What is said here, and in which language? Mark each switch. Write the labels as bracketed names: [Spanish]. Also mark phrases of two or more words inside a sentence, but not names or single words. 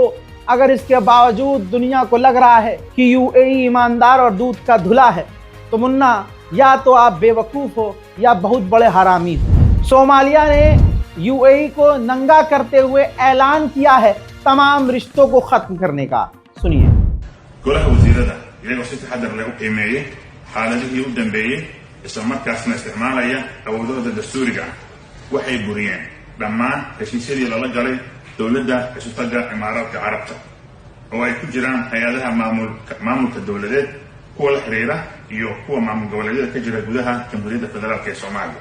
[Hindi] अगर इसके बावजूद दुनिया को लग रहा है कि यूएई ईमानदार और दूध का धुला है तो मुन्ना या तो आप बेवकूफ हो या बहुत बड़े हरामी हो। सोमालिया ने यूएई को नंगा करते हुए ऐलान किया है तमाम रिश्तों को खत्म करने का। सुनिए। [Somali] golaha wasiirada iyagoo si taxadar leh u qiimeeyay xaaladihii u dambeeyay isla markaasna isticmaalaya awoodahooda dastuuriga ah waxay buriyeen dhammaan heshiisyadii lala galay dowladda isutaga imaaraadka carabta oo ay ku jiraan hay-adaha maamulka dowladeed, kuwa la xiriira iyo kuwa maamul goboleedyada ka jira gudaha jamhuuriyadda federaalka ee Soomaaliya.